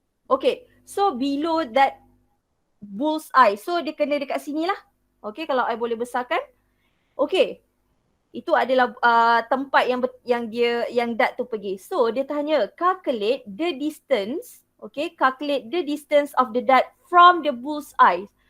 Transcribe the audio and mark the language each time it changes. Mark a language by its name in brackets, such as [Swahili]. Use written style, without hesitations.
[English] Okay, so below that bullseye. So [Malay] dia kena dekat sini lah. Okay, kalau I boleh besarkan. [English] Okay, [Malay] itu adalah tempat yang dat tu pergi. [English] So [Malay] dia tanya [English] calculate the distance. Okay, calculate the distance of the dart from the bullseye.